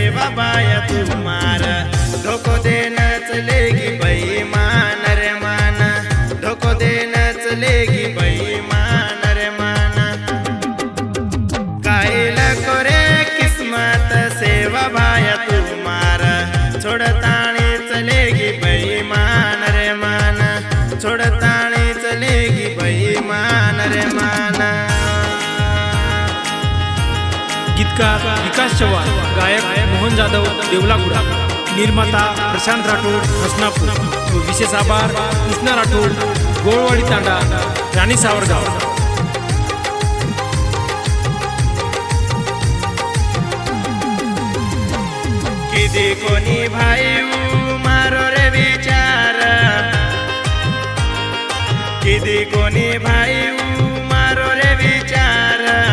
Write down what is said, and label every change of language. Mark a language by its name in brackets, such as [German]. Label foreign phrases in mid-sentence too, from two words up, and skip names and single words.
[Lambadi] बाया तुम्हारा धोको देना चलेगी बेईमान रे माना धोको देना चलेगी बेईमान रे माना कायला करे किस्मत सेवा बाया तुम्हारा छोड़तानी चलेगी बेईमान रे माना छोड़तानी चलेगी बेईमान रे माना। [Marathi] गीतकार विकास चव्हाण, गायक मोहन जाधव देवलागुड़ा, निर्माता प्रशांत राठोड हसनापूर, विशेष आभार कृष्णा राठोड गोळवाडी तांडा राणी सावरगाव। [Lambadi] किती कोणी भाई मारो रे विचार किती कोणी भाई मारो रे विचार